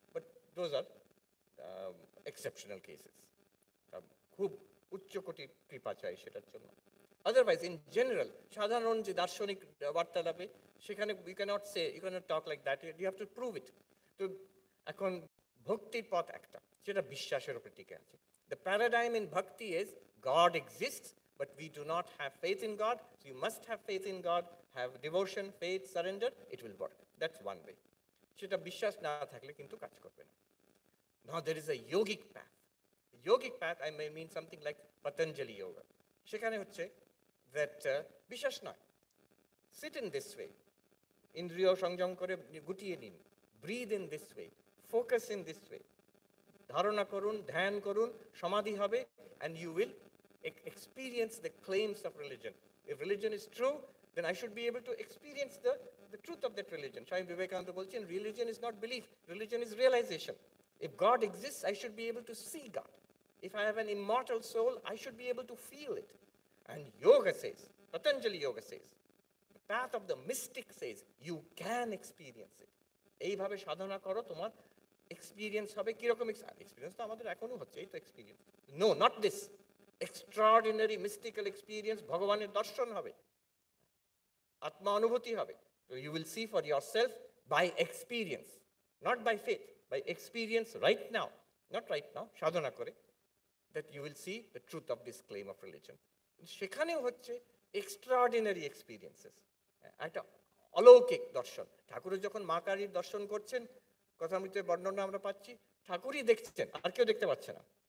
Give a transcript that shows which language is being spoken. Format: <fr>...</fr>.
<en>but those are exceptional cases,</en> <bn>খুব উচ্চ কোটির কৃপা চাই সেটার জন্য।</bn> <en>otherwise in general</en> <bn>সাধারণ যে দার্শনিক বার্তালাপে, সেখানে</bn> <en>You can't say, you can't talk like that, you have to prove it.</en> <bn>তো এখন ভক্তির পথ একটা, সেটা বিশ্বাসের উপরে টিকে আছে।</bn> <en>The paradigm in bhakti is God exists, but we do not have faith in God. So you must have faith in God, have devotion, faith, surrender, it will work. That's one way.</en> <bn>সেটা বিশ্বাস না থাকলে কিন্তু কাজ করবে না।</bn> <en>Now there is a yogic path. Yogic path, I may mean something like Patanjali yoga.</en> <bn>সেখানে হচ্ছে</bn> <en>that বিশ্বাস নয়, sit in this way,</en> <bn>ইন্দ্রিয় সংযম করে গুটিয়ে নিন,</bn> <en>breathe in this way, focus in this way,</en> <bn>ধারণা করুন, ধ্যান করুন, সমাধি হবে,</bn> <en>and you will experience the claims of religion. If religion is true, then I should be able to experience the the truth of that religion. Swami Vivekananda bolchen, religion is not belief, religion is realization. If God exists, I should be able to see God. If I have an immortal soul, I should be able to feel it. And yoga says, Patanjali yoga says, the path of the mystic says, you can experience it.</en> <bn>এইভাবে সাধনা করো, তোমার experience হবে। কিরকম experience? তো আমাদের এখনো হচ্ছে, এই তো experience.</bn> <en>No, not this extraordinary mystical experience.</en> <bn>ভগবানের দর্শন হবে, আত্মা অনুভূতি হবে।</bn> <en>So you will see for yourself by experience, not by faith, by experience right now, not right now,</en> <bn>সাধনা করে,</bn> <en>that you will see the truth of this claim of religion.</en> <bn>সেখানেও হচ্ছে extraordinary experiences, একটা অলৌকিক দর্শন। ঠাকুরের যখন মা কালীর দর্শন করছেন, কথামৃতের বর্ণনা আমরা পাচ্ছি, ঠাকুরই দেখছেন, আর কেউ দেখতে পাচ্ছে না।</bn>